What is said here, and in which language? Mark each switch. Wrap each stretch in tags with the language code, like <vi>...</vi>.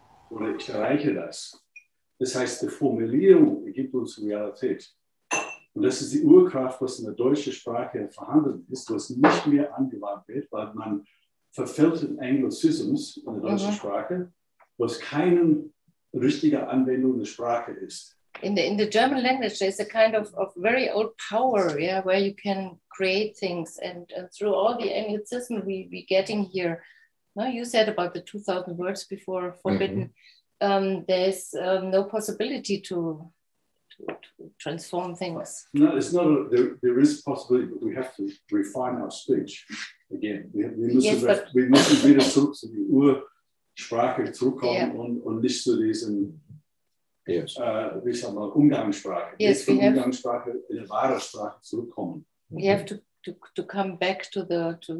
<de>Oder ich erreiche das. Das heißt, die Formulierung ergibt uns Realität. Und das ist die Urkraft, was in der deutschen Sprache vorhanden ist, was nicht mehr angewandt wird, weil man verfällt in Anglizismus in der deutschen Sprache, was keine richtige Anwendung der Sprache ist.</de> <en>In the German language, there's a kind of very old power, yeah, where you can create things, and through all the Anglicism we getting here. No, you said about the 2,000 words before forbidden. There's no possibility to transform things. No, it's not. There is a possibility, but we have to refine our speech again.</en> <de>Wir müssen wieder zurück zu die Ursprache zurückkommen und nicht zu diesem wie sagen wir, Umgangssprache.</de> <en>Yes,</en> <de>von Umgangssprache in eine wahre Sprache zurückkommen.</de> <en>We have to come back to the</en>